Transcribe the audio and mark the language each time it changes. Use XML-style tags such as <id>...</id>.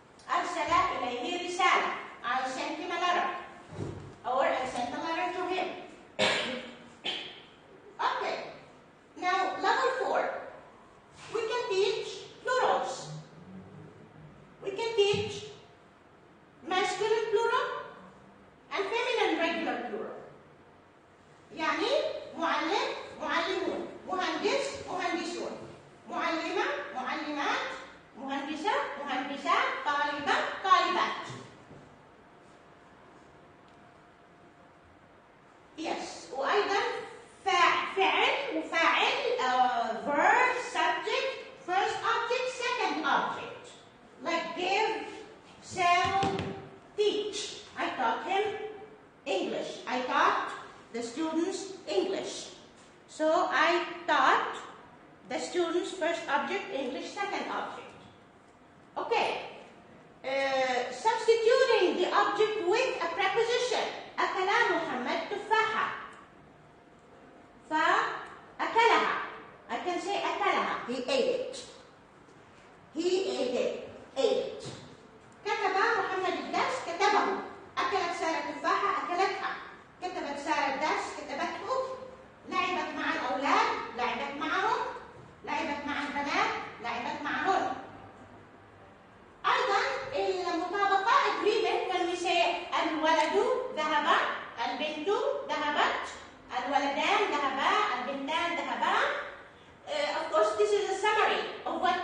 <ar>أرسل إليه رسالة.</ar> <en>I sent him a letter. Or I sent a letter to him. Okay. Now, level 4. We can teach plurals. We can teach masculine plural and feminine regular plural.</en> <ar>يعني معلم معلمون، مهندس مهندسون، معلمة معلمات، مهندسة مهندسات، طالبة طالبات.</ar> <en>Yes.</en> <ar>وأيضا فعل وفاعل</ar> <en>verb subject first object second object. Like give, sell, teach. I taught him English. I taught the students English. So I taught the students first object, English second object. Okay. Substituting the object with a preposition.</en> <ar>أكل محمد تفاحة. فأكلها.</ar> <en>I can say</en> <ar>أكلها.</ar> <en>He ate it. He ate it. ate.</en> <ar>كتب محمد الدرس كتبه. أكلت سارة تفاحة أكلتها. كتبت سارة الدرس كتبته. لعبت مع الأولاد لعبت معهم. لعبت مع البنات لعبت معهن. أيضا المطابقة</ar> <en>agreement when we say</en> <ar>الولد ذهب البنت ذهبت الولدان ذهبا البنتان ذهبا.</ar> <en>Of course this is a summary of</en>